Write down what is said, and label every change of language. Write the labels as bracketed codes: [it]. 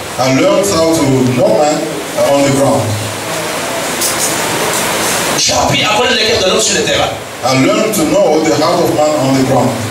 [en] I learned how to know man on the ground. [fr] J'ai appris à connaître les cœurs de l'homme sur le terrain. [en] I learned to know the heart of man on the ground.